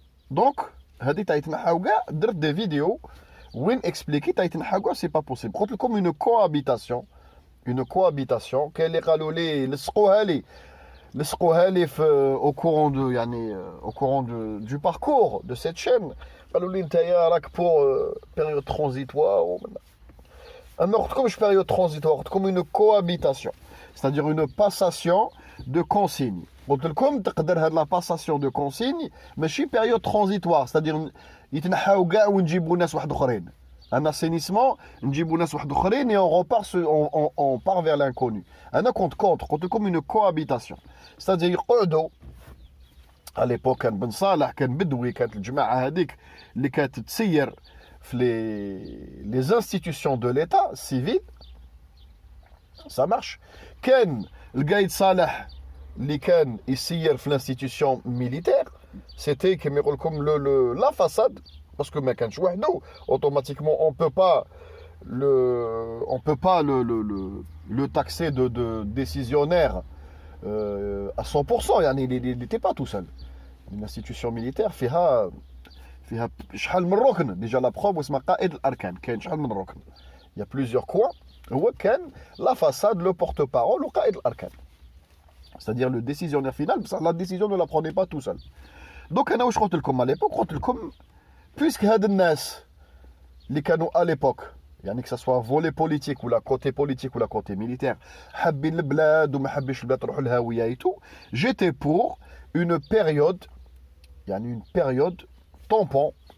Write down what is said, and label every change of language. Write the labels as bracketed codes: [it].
[ar] دونك هذه تاع يتنحاو كاع درت دي فيديو وين اكسبليكي تاع يتنحاو كاع سي با بوسيبل. قلت لكم اون كوابيتاسيون كاين اللي قالوا لي لصقوها لي في [fr] au courant de [ar] يعني [fr] au courant du parcours de cette chaîne, [ar] قالوا لي نتايا راك [fr] pour période transitoire. [ar] أنا قلت لكمش [fr] période transitoire, [ar] قلت لكم [fr] une cohabitation, c'est-à-dire une passation de consigne. [ar] قلت لكم تقدر هاد لا [fr] passation de consigne [ar] ماشي [fr] période transitoire, c'est-à-dire [ar] يتنحاو كاع ونجيبوا ناس واحد اخرين, [fr] un assainissement [ar] نجيبوا ناس واحد اخرين [fr] et on part vers l'inconnu. [ar] انا كنت [fr] contre, [ar] قلت لكم [fr] une cohabitation, c'est-à-dire يقعدوا à l'époque. [ar] كان بن صالح, كان بدوي, كانت الجماعه هذيك اللي كانت تسير في [fr] les institutions de l'État civil. ça marche. [ar] كان القايد صالح اللي كان يسير في [fr] l'institution militaire, c'était [ar] كما يقول لكم [fr] la façade, parce que [ar] ما كانش وحده [fr] automatiquement on peut pas le taxer de décisionnaire à 100%. يعني il n'était pas tout seul. Une institution militaire [ar] فيها شحال من ركن. [fr] déjà la preuve [ar] اسمها قائد الاركان, كاين شحال من ركن, [fr] il y a plusieurs coins [ar] هو كان [fr] la façade, le porte-parole [ar] وقائد الأركان. [fr] C'est-à-dire le décisionnaire final, la décision ne la prenait pas tout seul. Donc [ar] أنا واش قلت لكم [fr] à l'époque, قلت لكم puisque [ar] هاد الناس اللي كانوا [fr] à l'époque يعني que ça soit volet politique ou la côté politique ou la côté militaire [ar] حابين البلاد وما حابينش البلاد تروح الهاوية [fr] et tout, j'étais pour une période يعني une période tampon.